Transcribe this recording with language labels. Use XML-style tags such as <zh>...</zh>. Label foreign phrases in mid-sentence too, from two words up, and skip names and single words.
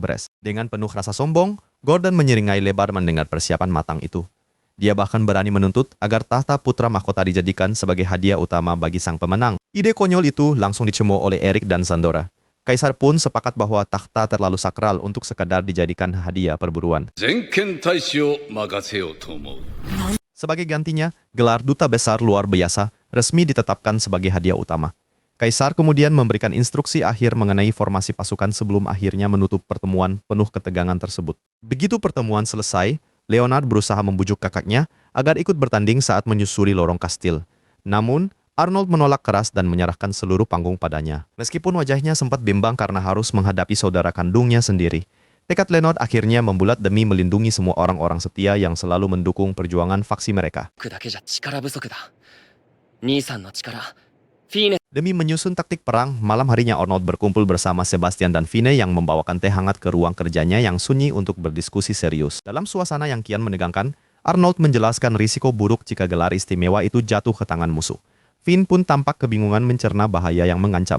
<id>Dengan penuh rasa sombong, Gordon menyeringai lebar mendengar persiapan matang itu. Dia bahkan berani menuntut agar tahta putra mahkota dijadikan sebagai hadiah utama bagi sang pemenang. Ide konyol itu langsung dicemooh oleh Eric dan Sandora. Kaisar pun sepakat bahwa takhta terlalu sakral untuk sekadar dijadikan hadiah perburuan.</id> <ja>全権大使を任せようと思う。</ja> <id>Sebagai gantinya, gelar duta besar luar biasa resmi ditetapkan sebagai hadiah utama. Kaisar kemudian memberikan instruksi akhir mengenai formasi pasukan sebelum akhirnya menutup pertemuan penuh ketegangan tersebut. Begitu pertemuan selesai, Leonard berusaha membujuk kakaknya agar ikut bertanding saat menyusuri lorong kastil. Namun, Arnold menolak keras dan menyerahkan seluruh panggung padanya. Meskipun wajahnya sempat bimbang karena harus menghadapi saudara kandungnya sendiri, tekad Leonard akhirnya membulat demi melindungi semua orang-orang setia yang selalu mendukung perjuangan faksi mereka.</id> <ja>僕だけじゃ力不足だ。兄さんの力、フィーネ。</ja> <id>Demi menyusun taktik perang, malam harinya Arnold berkumpul bersama Sebastian dan Fine yang membawakan teh hangat ke ruang kerjanya yang sunyi untuk berdiskusi serius. Dalam suasana yang kian menegangkan, Arnold menjelaskan risiko buruk jika gelar istimewa itu jatuh ke tangan musuh. Finn pun tampak kebingungan mencerna bahaya yang mengancam.</id>